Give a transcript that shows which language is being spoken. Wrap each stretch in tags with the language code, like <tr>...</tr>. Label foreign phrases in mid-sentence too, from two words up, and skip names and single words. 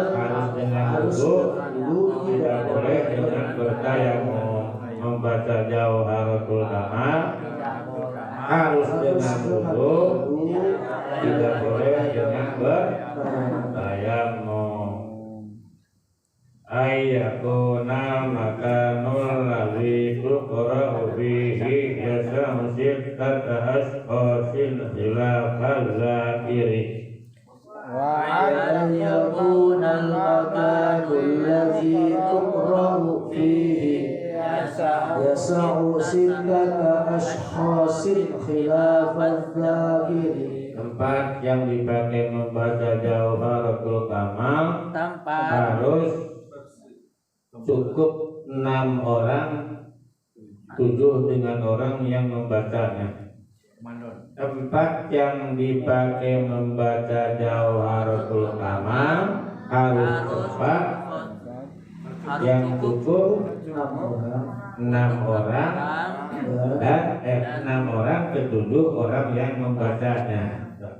<id>harus dengan wudu, tidak boleh dengan bertayamum. Membaca jauharatul kamal harus dengan wudu, tidak boleh dengan bertayamum.</id> <ar>أيكون مكان الذي تقرأ فيه يسع ستة أسقاص خلاف الذاكر. وأن يكون المكان الذي تقرأ فيه يسع ستة أشخاص خلاف الذاكر.</ar> <id>Tempat yang dipakai membaca Jawharatul Kamal harus cukup 6 orang, 7 dengan orang yang membacanya. Tempat yang dipakai membaca Jawharatul Kamal harus tempat yang cukup 6 orang dan 6 orang ke 7 orang yang membacanya.</id>